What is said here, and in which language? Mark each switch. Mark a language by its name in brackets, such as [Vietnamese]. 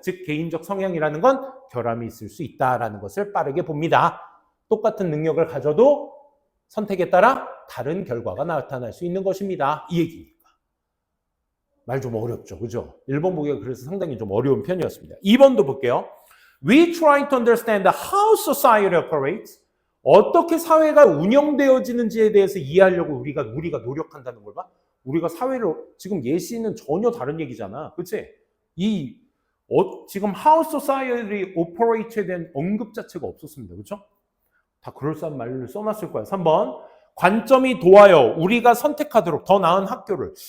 [Korean] 즉 개인적 성향이라는 건 결함이 있을 수 있다라는 것을 빠르게 봅니다. 똑같은 능력을 가져도 선택에 따라 다른 결과가 나타날 수 있는 것입니다. 이 얘기니까. 말 좀 어렵죠. 그죠? 1번 보기가 그래서 상당히 좀 어려운 편이었습니다. 2번도 볼게요. [English] We try to understand how society operates. [Korean] 어떻게 사회가 운영되어지는지에 대해서 이해하려고 우리가 노력한다는 걸 봐. 우리가 사회를 지금 예시는 전혀 다른 얘기잖아. 그치? 지금 [English] how society operate [Korean] 에 대한 언급 자체가 없었습니다. 그렇죠? 다 그럴싸한 말을 써놨을 거야. 3번. 관점이 도하여 우리가 선택하도록 더 나은 학교를.